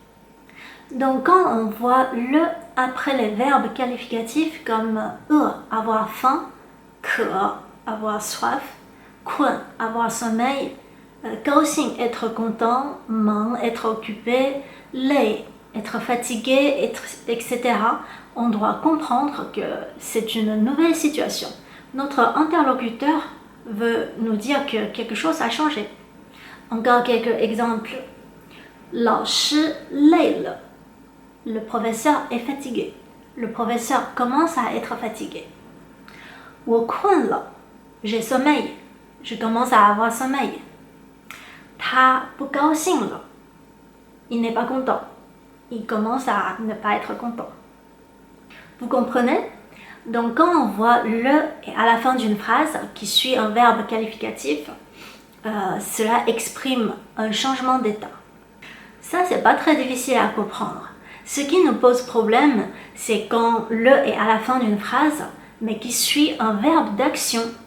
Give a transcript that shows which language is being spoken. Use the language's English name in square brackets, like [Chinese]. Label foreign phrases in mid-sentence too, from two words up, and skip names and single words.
[French] Donc quand on voit le après les verbes qualificatifs comme avoir faim, 渴 avoir soif, 困 avoir sommeil, 高兴 être content, 忙 être occupé, 累 être fatigué, etc. On doit comprendre que c'est une nouvelle situation. Notre interlocuteur veut nous dire que quelque chose a changé. Encore quelques exemples. [Chinese] 老师累了. [French] Le professeur est fatigué. Le professeur commence à être fatigué. [Chinese] 我困了. [French] J'ai sommeil. Je commence à avoir sommeil. [Chinese] 他不高兴了. [French] Il n'est pas content. Il commence à ne pas être content. Vous comprenez? Donc quand on voit le à la fin d'une phrase qui suit un verbe qualificatif, cela exprime un changement d'état. Ça, c'est pas très difficile à comprendre. Ce qui nous pose problème, c'est quand le est à la fin d'une phrase, mais qui suit un verbe d'action.